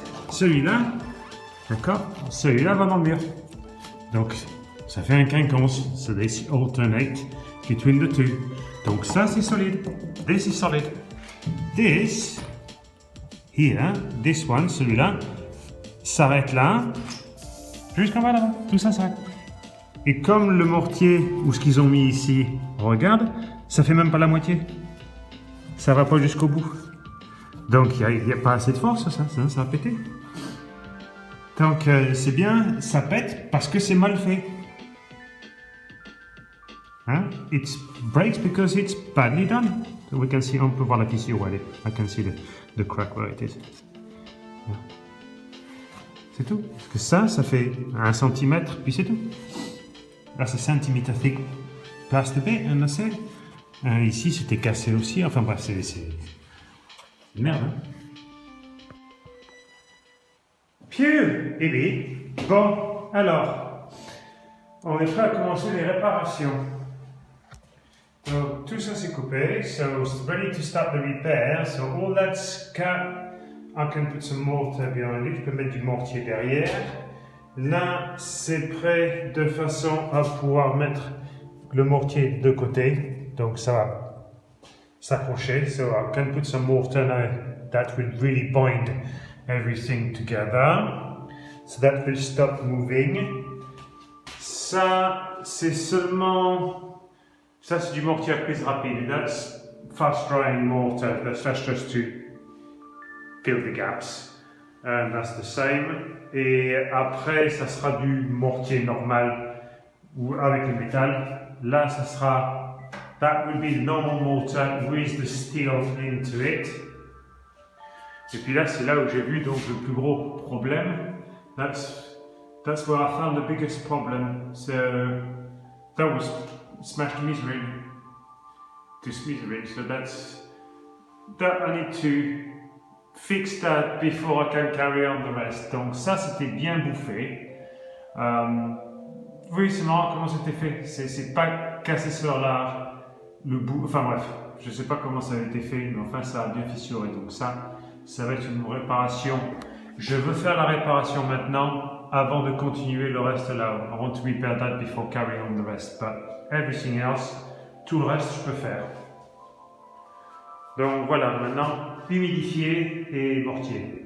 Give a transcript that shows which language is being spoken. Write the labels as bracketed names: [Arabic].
[French] Celui-là, d'accord, celui-là va dans le mur. Donc, ça fait un quinconce. [English] So they alternate between the two. [French] Donc ça, c'est solide. [English] This is solid. This, here, this one, [French] celui-là, s'arrête là, jusqu'en bas là-bas. Tout ça s'arrête. Et comme le mortier, ou ce qu'ils ont mis ici, regarde, ça fait même pas la moitié. Ça va pas jusqu'au bout. Donc il n'y a pas assez de force, ça va péter. Donc c'est bien, ça pète parce que c'est mal fait. Hein? [English] It breaks because it's badly done. So we can see, [French] on peut voir la fissure où elle est. [English] I can see the crack where it is. [French] Yeah. C'est tout. Parce que ça fait 1 cm, puis c'est tout. Là c'est [English] centimeter thick plastic bit, and that's it. [French] Ici c'était cassé aussi, enfin bref, c'est merde. Hein? Pieux, eh bien, bon, alors, on est prêt à commencer les réparations. Donc, tout ça c'est coupé, [English] so it's ready to start the repair. So all that's cut, I can put some mortar behind it, [French] je peux mettre du mortier derrière. Là, c'est prêt de façon à pouvoir mettre le mortier de côté, donc ça va s'accrocher. [English] So I can put some mortar now, that will really bind everything together. So that will stop moving. [French] Ça, c'est seulement... Ça, c'est du mortier à prise rapide. [English] That's fast drying mortar. That's just to fill the gaps. And that's the same. [French] Et après, ça sera du mortier normal ou avec le métal. Là, ça sera... [English] That will be the normal mortar with the steel into it. [French] Et puis là, c'est là où j'ai vu donc le plus gros problème. [English] That's where I found the biggest problem. So that was smashed to smithereens. So that I need to fix that before I can carry on the rest. [French] Donc ça, c'était bien bouffé. Oui, c'est marrant comment c'était fait. C'est pas cassé sur le bout. Enfin bref, je sais pas comment ça a été fait, mais enfin ça a bien fissuré. Donc ça va être une réparation. Je veux faire la réparation maintenant avant de continuer le reste là. [English] I want to repair that before carrying on the rest. But everything else, [French] tout le reste, je peux faire. Donc voilà, maintenant, humidifier et mortier.